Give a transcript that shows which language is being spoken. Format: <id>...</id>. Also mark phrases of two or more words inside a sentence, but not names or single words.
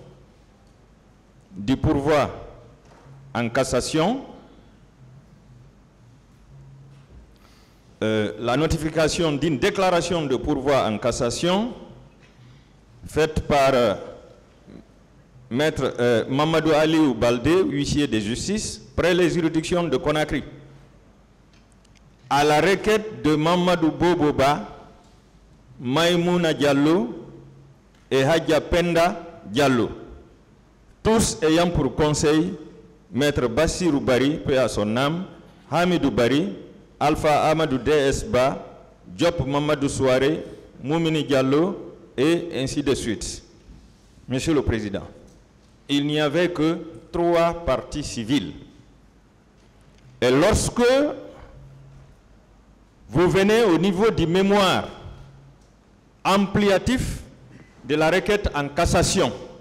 <fr>du pourvoi en cassation, la notification d'une déclaration de pourvoi en cassation faite par Maître Mamadou Aliou Baldé, huissier de justice, près les juridictions de Conakry, à la requête de Mamadou Boboba, Maïmouna Diallo et Hadja Penda Diallo, tous ayant pour conseil Maître Bassirou Bari, paix à son âme, Hamidou Bari, Alpha Amadou DSBA, Diop Mamadou Souare, Moumini Diallo, et ainsi de suite. Monsieur le Président, il n'y avait que 3 parties civiles. Et lorsque vous venez au niveau du mémoire ampliatif de la requête en cassation,</fr>